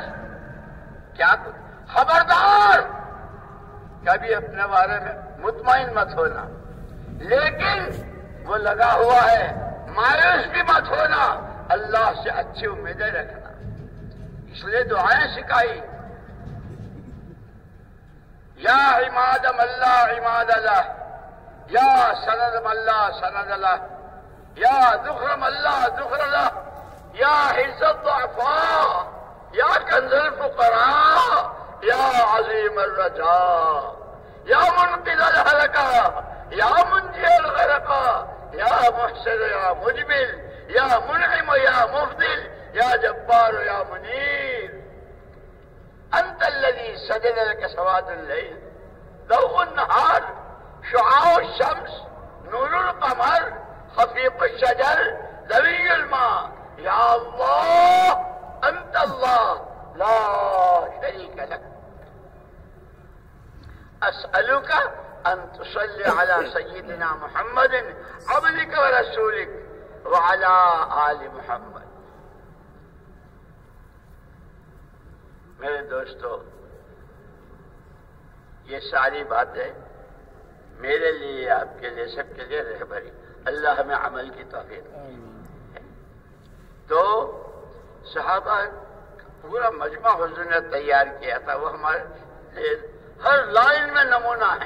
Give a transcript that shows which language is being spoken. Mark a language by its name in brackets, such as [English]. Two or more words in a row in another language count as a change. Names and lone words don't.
[Urdu] کیا خبردار، کبھی اپنے بارے میں مطمئن مت ہونا، لیکن وہ لگا ہوا ہے، مایوس بھی مت ہونا، اللہ سے اچھی امیدیں رکھنا. اس لیے دعائیں سکھائی. [Arabic] یا عماد اللہ عماد اللہ، یا سند اللہ سند اللہ، یا ذخر اللہ ذخر اللہ، یا حفظ الضعفاء، یا کنز الفقراء، یا عظیم الرجاء، یا منقذ الہلکہ، یا منجی الغرقہ، یا محسن یا مجبل، یا منعم یا مفضل، یا جبار یا منیر. انت الذي سجد لك سواد الليل، ضوء النهار، شعاع الشمس، نور القمر، خفيق الشجر، ذوي الماء. يا الله انت الله لا شريك لك. اسألك ان تصلي على سيدنا محمد عبدك ورسولك وعلى آل محمد. [Urdu] میرے دوستو، یہ ساری باتیں میرے لیے، آپ کے لیے، سب کے لیے رہبری. اللہ ہمیں عمل کی توفیق. تو صحابہ پورا مجمع حضور نے تیار کیا تھا، وہ ہمارے لیے ہر لائن میں نمونہ ہے.